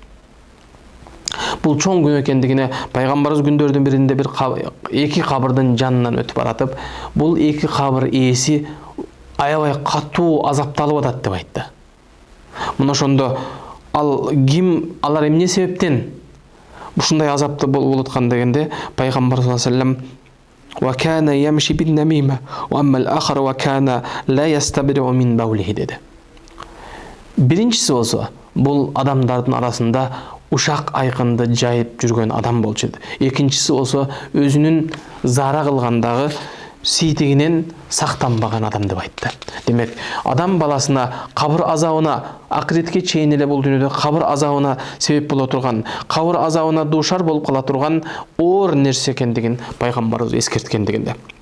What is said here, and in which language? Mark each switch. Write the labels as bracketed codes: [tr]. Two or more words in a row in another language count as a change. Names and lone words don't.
[ky] Бул чоң күнөө экендигине Пайгамбарыбыз күндөрдүн биринде бир эки кабырдын жанынан өтүп баратып, бул эки кабыр ээси аябай катуу азапталып атат деп айтты. Мына ошондо алар эмне себептен ушундай азапты болуп аткан дегенде Пайгамбар [ar] صلى الله عليه وسلم وكان يمشي بالنميمة وأما الآخر وكان لا يستبرئ من بوله деди. [ky] Биринчиси болсо бул адамдардын арасында ушак айкынды жайып жүргөн адам болчу. Экинчиси болсо өзүнүн зара кылгандагы сийтигинен сактанбаган адам деп айтты. Демек, адам баласына кабыр азабына, акыретке чейин эле бул дүйнөдө кабыр азабына себеп боло турган, кабыр азабына дуушар болуп кала турган оор нерсе экендигин Пайгамбарыбыз эскерткендигинде.